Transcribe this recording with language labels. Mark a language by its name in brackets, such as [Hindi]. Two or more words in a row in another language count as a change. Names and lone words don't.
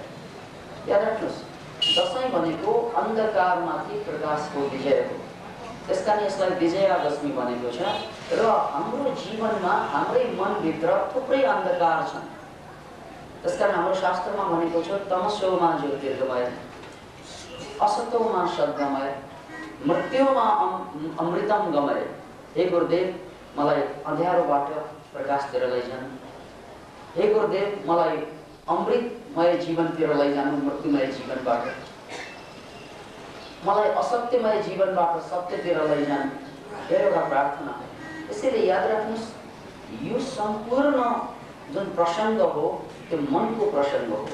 [Nepali] याद राख्नुहोस्, दशैं भनेको अन्धकारमाथि प्रकाशको विजय हो। त्यसकारण यसलाई विजयादशमी भनेको छ। र हाम्रो जीवनमा हाम्रै मनभित्र थुप्रै अन्धकार छन्। त्यसकारण हाम्रो शास्त्रमा भनेको छ [Sanskrit] तमसोमा ज्योतिर्गमय, असतोमा सद्गमय, मृत्युमा अमृतम गमय। [Nepali] हे गुरुदेव, मलाई अँध्यारोबाट प्रकाशतिर लैजानु। हे गुरुदेव, मलाई अमृतमय जीवनतिर लैजानु, मृत्युमय जीवनबाट। मलाई असत्यमय जीवनबाट सत्यतिर लैजानु, यो एउटा प्रार्थना हो। यसैले याद राख्नुहोस्, यो सम्पूर्ण जुन प्रसङ्ग हो त्यो मनको प्रसङ्ग हो।